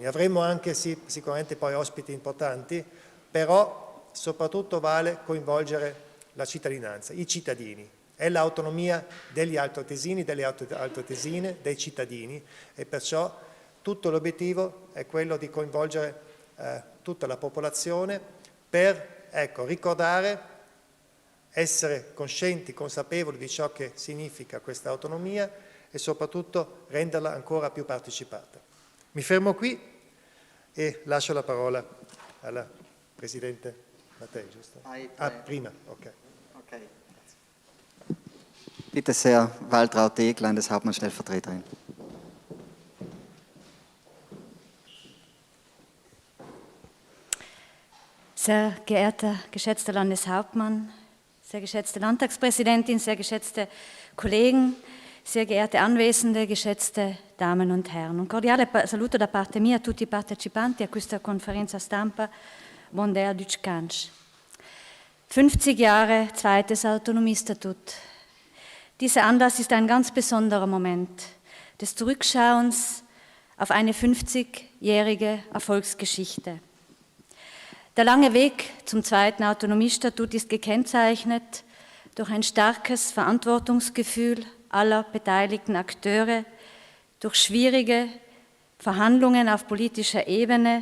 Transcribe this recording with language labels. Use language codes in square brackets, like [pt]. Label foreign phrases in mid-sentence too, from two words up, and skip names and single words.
[it] Avremo anche sicuramente poi ospiti importanti, però soprattutto vale coinvolgere la cittadinanza, i cittadini, è l'autonomia degli altoatesini, delle altoatesine, dei cittadini, e perciò tutto l'obiettivo è quello di coinvolgere tutta la popolazione per ricordare, essere coscienti, consapevoli di ciò che significa questa autonomia e soprattutto renderla ancora più partecipata. Mi fermo qui e lascio la parola alla Presidente Mattei, giusto? Prima, ok. [de] Bitte sehr, Waltraud Deeg, Landeshauptmann-Stellvertreterin. Sehr geehrter, geschätzter Landeshauptmann, sehr geschätzte Landtagspräsidentin, sehr geschätzte Kollegen, sehr geehrte Anwesende, geschätzte Damen und Herren. [it] Un cordiale saluto da parte mia a tutti i partecipanti a questa conferenza stampa Mondea Dütschkansch. [de] 50 Jahre zweites Autonomiestatut. Dieser Anlass ist ein ganz besonderer Moment des Zurückschauens auf eine 50-jährige Erfolgsgeschichte. Der lange Weg zum zweiten Autonomiestatut ist gekennzeichnet durch ein starkes Verantwortungsgefühl aller beteiligten Akteure, durch schwierige Verhandlungen auf politischer Ebene.